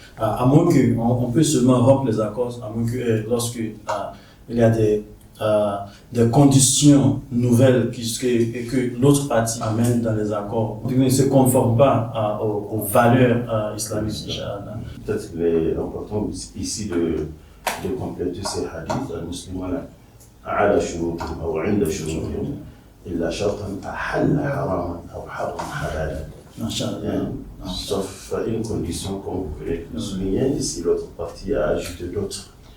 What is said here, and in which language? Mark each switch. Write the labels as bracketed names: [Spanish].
[French] À moins qu'on peut seulement rompre les accords, à moins que lorsque il y a des conditions nouvelles que l'autre partie amène dans les accords, qui ne se conforment pas aux valeurs islamiques, Inch'Allah. Peut-être qu'il est important ici de compléter ces hadiths. [Arabic] المسلمون على شروطهم أو عند شروطهم إلا شرطا أحل حراما أو حرم حلالا. [French] Sauf une condition, comme vous venez de le souligner, si l'autre partie a ajouté d'autres